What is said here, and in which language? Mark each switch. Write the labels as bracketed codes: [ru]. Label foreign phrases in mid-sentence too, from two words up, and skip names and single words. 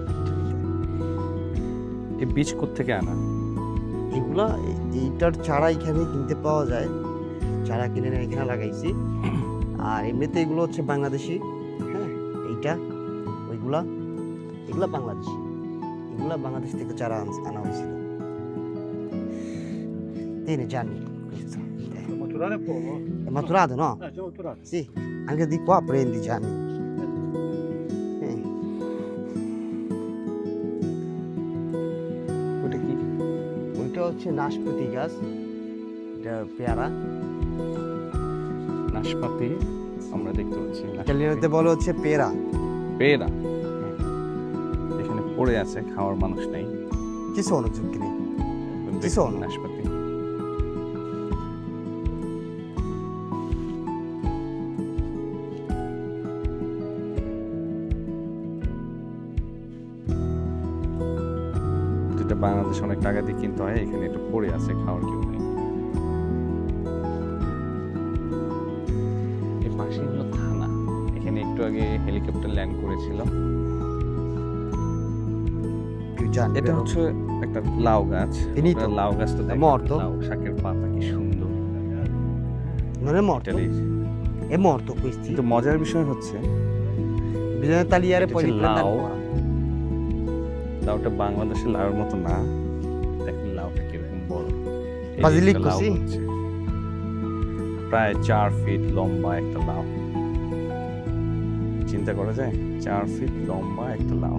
[bn] এই বীজ কোত্থেকে আনা? এগুলা এইটার চারা এখানে কিনতে পাওয়া যায়। চারা কিনে এখানে লাগাইছি। আর এমনিতে এগুলো হচ্ছে বাংলাদেশি। হ্যাঁ, এইটা ওইগুলা, এগুলা বাংলাদেশি। এগুলা বাংলাদেশ থেকে চারা আনা হয়েছিল। [it] Tieni Gianni, questo. Maturare poco? È maturato, no? Già maturato. Sì, anche di qua prendi Gianni. [bn] ওটা কি? ওইটা হচ্ছে নাশপাতি গাছ, এটা পেয়ারা। নাশপাতি আমরা দেখতে পাচ্ছি। ইটালিয়ানতে বলে হচ্ছে পেয়ারা। পেয়ারা এখানে পড়ে আছে, খাওয়ার মানুষ নেই। [it] Ci sono zucchini? [bn] দেখুন sono? নাশপাতি। যেটা বাংলাদেশে অনেক টাকা দিয়ে কিনতে হয়, এখানে একটু পড়ে আছে, খাওয়ার কেউ নেই। এই পাশে হলো থানা। এখানে একটু আগে হেলিকপ্টার ল্যান্ড করেছিল। Più Gianni, এটা vero? হচ্ছে একটা লাউ গাছ। Finito? আপনারা লাউ গাছটা দেখেন, morto? লাউ শাকের পাতা কি সুন্দর। [it] Non è morto? [bn] ইটালির। [it] È morto questi? [bn] কিন্তু মজার বিষয় হচ্ছে [it] Bisogna tagliare [bn] এটা poi হচ্ছে riprendere লাউ। ancora. লাউটা বাংলাদেশের লাউর মতো না। দেখুন লাউটা কিরকম বড়। এই যে Basilico, একটা লাউ sì? হচ্ছে। প্রায় 4 ফিট লম্বা একটা লাউ। চিন্তা করা যায়, 4 ফিট লম্বা একটা লাউ।